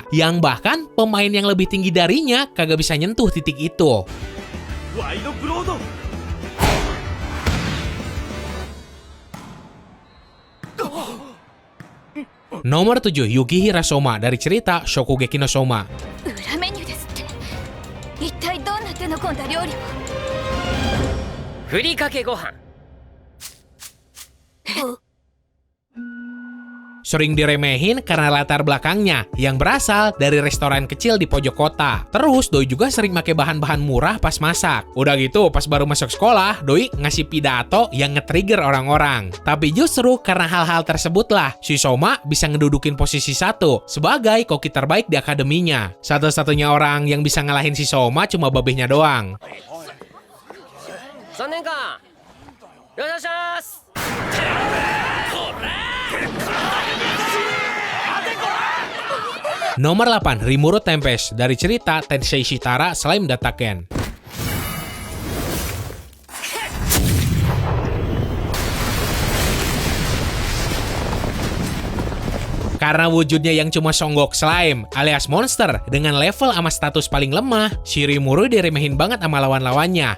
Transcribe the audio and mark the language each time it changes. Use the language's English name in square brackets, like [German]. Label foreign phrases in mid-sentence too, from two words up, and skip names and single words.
[Indonesian] Yang bahkan pemain yang lebih tinggi darinya kagak bisa nyentuh titik itu. Wide Broad. Nomor 7, Yukihira Soma dari cerita Shokugeki no Soma. [Japanese] 裏メニューですって一体どんな手の込んだ料理をふりかけご飯 [Indonesian] Sering diremehin karena latar belakangnya yang berasal dari restoran kecil di pojok kota. Terus Doi juga sering pakai bahan-bahan murah pas masak. Udah gitu pas baru masuk sekolah, Doi ngasih pidato yang nge-trigger orang-orang. Tapi justru karena hal-hal tersebutlah, si Soma bisa ngedudukin posisi 1 sebagai koki terbaik di akademinya. Satu-satunya orang yang bisa ngalahin si Soma cuma babehnya doang. [Japanese] 3年間よろしくお願いします [Indonesian] Nomor 8, Rimuru Tempest dari cerita Tensei Shitara Slime Dataken. Karena wujudnya yang cuma songgok slime alias monster dengan level sama status paling lemah, si Rimuru diremehin banget sama lawan-lawannya.